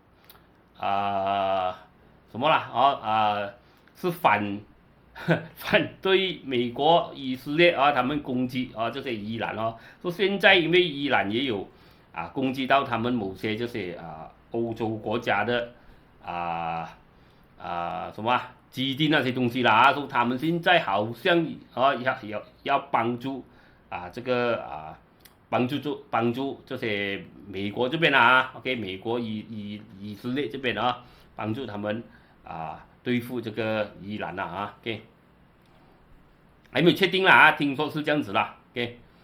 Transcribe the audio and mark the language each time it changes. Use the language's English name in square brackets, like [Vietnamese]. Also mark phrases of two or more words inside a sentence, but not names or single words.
[Chinese] 什麼啦是反對美國以色列他們攻擊這些伊朗說現在因為伊朗也有攻擊到他們某些這些歐洲國家的什麼基地那些東西啦說他們現在好像要幫助這個幫助這些美國這邊OK， 美國以色列這邊幫助他們對付這個伊朗OK， 還沒有確定啦聽說是這樣子啦 OK，